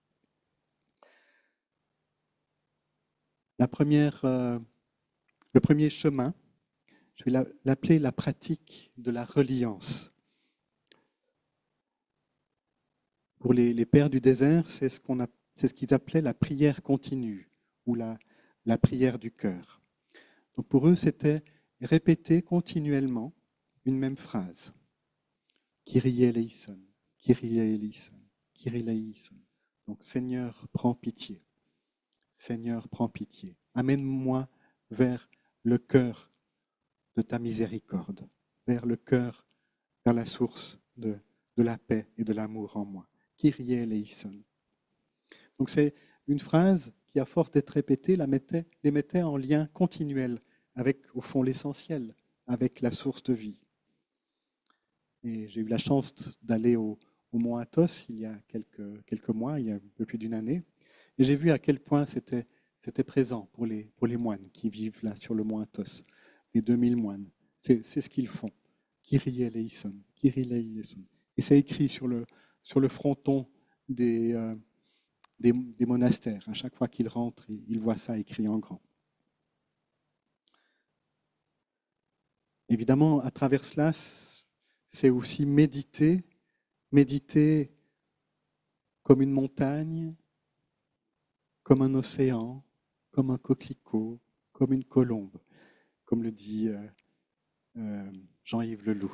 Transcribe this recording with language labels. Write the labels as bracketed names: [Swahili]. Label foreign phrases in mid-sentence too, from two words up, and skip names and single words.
[French] Le premier chemin, je vais l'appeler la pratique de la reliance. Pour les pères du désert, c'est ce qu'ils appelaient la prière continue ou la prière du cœur. Donc pour eux, c'était répéter continuellement une même phrase. [Greek] Κύριε ἐλέησον, Κύριε ἐλέησον, Κύριε ἐλέησον. [French] Donc Seigneur, prends pitié. Seigneur, prends pitié. Amène-moi vers le cœur de ta miséricorde, vers le cœur, vers la source de la paix et de l'amour en moi. [Greek] Κύριε ἐλέησον. [French] Donc c'est une phrase qui, à force d'être répétée, les mettait en lien continuel avec, au fond, l'essentiel, avec la source de vie. Et j'ai eu la chance d'aller au mont Athos il y a quelques mois, il y a un peu plus d'une année, et j'ai vu à quel point c'était présent pour les moines qui vivent là sur le mont Athos, les 2000 moines. C'est ce qu'ils font. [Greek] Κύριε ἐλέησον, Κύριε ἐλέησον. [French] Et c'est écrit sur le fronton des monastères. À chaque fois qu'ils rentrent, ils voient ça écrit en grand. Évidemment, à travers cela, c'est aussi méditer comme une montagne, comme un océan, comme un coquelicot, comme une colombe, comme le dit Jean-Yves Leloup.